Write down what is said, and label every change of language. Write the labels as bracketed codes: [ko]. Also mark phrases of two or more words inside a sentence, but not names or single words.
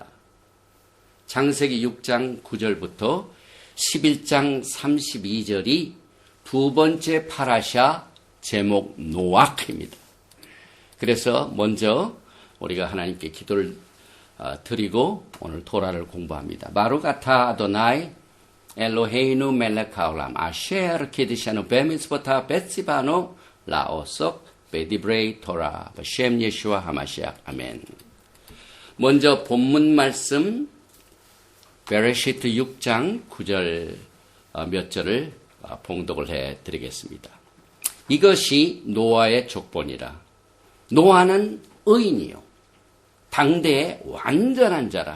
[ko] 창세기 6장 9절부터 11장 32절이 두 번째 파라샤 제목 노악입니다. 그래서 먼저 우리가 하나님께 기도를 드리고 오늘 토라를 공부합니다. [he] ברוך אתה אדוני אלוהינו מלך העולם אשר קדשנו במצוותיו וציוונו לעסוק בדברי תורה של ישוע המשיח. [ko] 아멘. 먼저 본문 말씀 베레시트 6장 9절 몇 절을 봉독을 해드리겠습니다. 이것이 노아의 족본이라. 노아는 의인이요 당대의 완전한 자라.